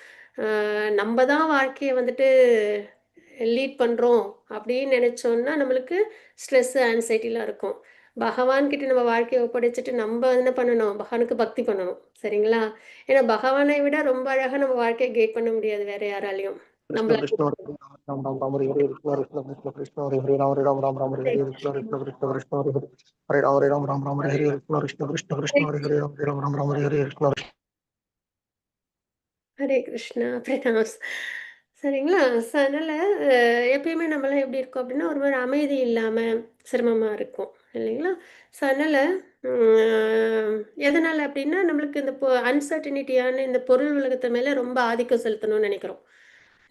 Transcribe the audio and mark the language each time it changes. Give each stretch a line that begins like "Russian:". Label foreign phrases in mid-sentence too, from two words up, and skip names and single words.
Tamil: நம்ம தான் வாழ்க்கையை வந்துட்டு லீட் பண்ணுறோம் அப்படின்னு நினச்சோன்னா நம்மளுக்கு
English: stress, anxiety
Tamil: இருக்கும். பகவான்கிட்ட நம்ம வாழ்க்கையை ஒப்படைச்சிட்டு நம்ம என்ன பண்ணணும், பகவானுக்கு பக்தி பண்ணணும். சரிங்களா? ஏன்னா பகவானை விட ரொம்ப அழகாக நம்ம வாழ்க்கையை கைட் பண்ண முடியாது வேறு யாராலையும்.
Sanskrit: कृष्ण
Tamil: நம்மளால
Sanskrit: कृष्ण हरे राम राम राम हरे हरे कृष्ण कृष्ण कृष्ण कृष्ण हरे हरे राम राम राम हरे हरे कृष्ण कृष्ण कृष्ण कृष्ण हरे हरे राम राम राम हरे हरे कृष्ण कृष्ण कृष्ण हरे हरे राम राम राम हरे हरे कृष्ण हरे कृष्ण
Tamil: பிரணாம்ஸ். சரிங்களா? ஸோ அதனால் எப்பயுமே நம்மளாம் எப்படி இருக்கோம் அப்படின்னா, ஒரு மாதிரி அமைதி இல்லாமல் சிரமமாக இருக்கும், இல்லைங்களா? ஸோ அதனால் எதனால் அப்படின்னா, நம்மளுக்கு இந்த அன்சர்டனிட்டியான இந்த பொருள் உலகத்து மேலே ரொம்ப ஆதிக்கம் செலுத்தணும்னு நினைக்கிறோம்.